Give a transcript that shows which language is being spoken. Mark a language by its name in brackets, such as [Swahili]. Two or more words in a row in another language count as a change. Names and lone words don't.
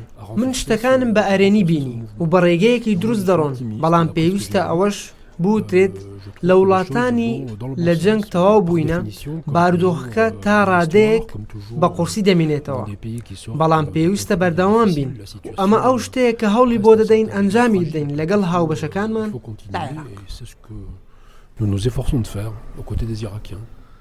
[Central Kurdish] من شتەکانم بە ئەرێنی بینی و بە ڕێگەیەکی دروست دەڕۆن، بەڵام پێویستە ئەوەش بوترێت لە وڵاتانی لە جەنگ تەواو بووینە بارودۆخەکە تا ڕادەیەک بە قورسی دەمێنێتەوە، بەڵام پێویستە بەردەوام بین و ئەمە ئەو شتەیە کە هەوڵی بۆ دەدەین ئەنجامی بدەین لەگەڵ هاوبەشەکانمان لە عێراق. [French] Nous nous efforçons de faire aux côtés des Irakiens.